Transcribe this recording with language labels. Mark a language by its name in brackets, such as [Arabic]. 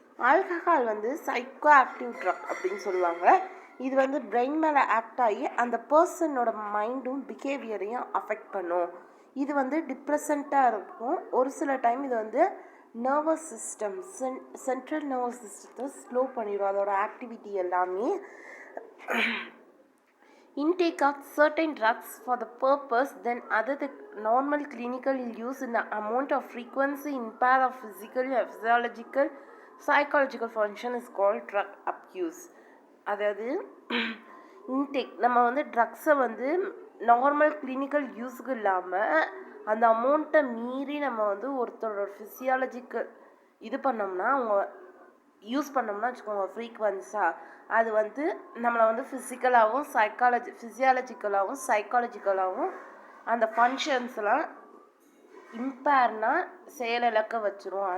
[Tamil] Alcohol psycho active drug அப்படின்னு சொல்லுவாங்க. இது பிரெயின் மேலே ஆக்ட் ஆகி அந்த பர்சனோட மைண்டும் பிஹேவியரையும் அஃபெக்ட் பண்ணும். இது டிப்ரெசண்ட்டாக இருக்கும். ஒரு சில டைம் இது நர்வஸ் சிஸ்டம் சென்ட்ரல் நர்வஸ் சிஸ்டத்தை ஸ்லோ பண்ணிடும், அதோட ஆக்டிவிட்டி எல்லாமே. [English] Intake of certain drugs for the purpose than other the normal clinical use in the amount of frequency impair of physical, physiological, psychological function is called drug abuse. [Tamil] அதாவது intake நம்ம ட்ரக்ஸை normal clinical யூஸுக்கு இல்லாமல் அந்த அமௌண்ட்டை மீறி நம்ம ஒருத்தரோட physiological இது பண்ணோம்னா அவங்க யூஸ் பண்ணோம்னா வச்சுக்கோங்க ஃப்ரீக்வன்ஸாக, அது நம்மளை ஃபிசிக்கலாகவும் ஃபிசியாலஜிக்கலாகவும் சைக்காலஜிக்கலாகவும் அந்த ஃபங்க்ஷன்ஸ்லாம் இம்பேர்னா செயலிழக்க வச்சிரும்.